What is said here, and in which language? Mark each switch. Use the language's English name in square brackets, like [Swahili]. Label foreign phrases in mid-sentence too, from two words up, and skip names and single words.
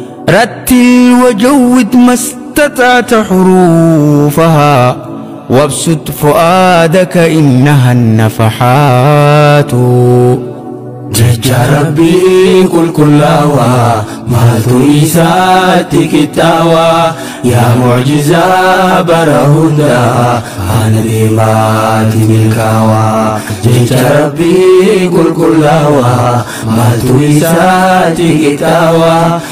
[Arabic] رتل وجود ما استطعت حروفها وابسط فؤادك إنها النفحات. [Oromo] Jecha Rabbii qulqullaawaa, maaltu isaatti qixxaawaa? Yaa mu'jizaa bara hundaa, haala deemaati milkaawaa. Jecha Rabbii qulqullaawaa, maaltu isaatti qixxaawaa?